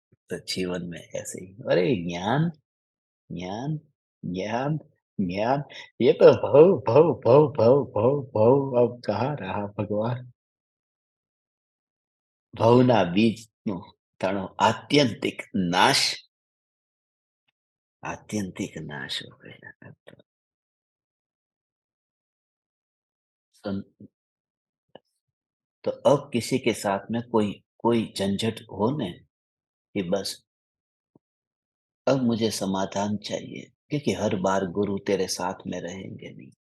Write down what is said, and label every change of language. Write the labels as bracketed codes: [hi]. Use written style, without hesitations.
[hi] तो जीवन में ऐसे ही अरे ज्ञान, ज्ञान, ज्ञान, ज्ञान ये तो भव, भव, भव, भव, भव, भव अब कहाँ रहा भगवान? [gu] ભવના બીજનો તણો આત્યંતિક નાશ [hi] आत्यंतिक नाश हो गया। सं तो अब किसी के साथ में कोई कोई झंझट हो न कि बस अब मुझे समाधान चाहिए, क्योंकि हर बार गुरु तेरे साथ में रहेंगे नहीं।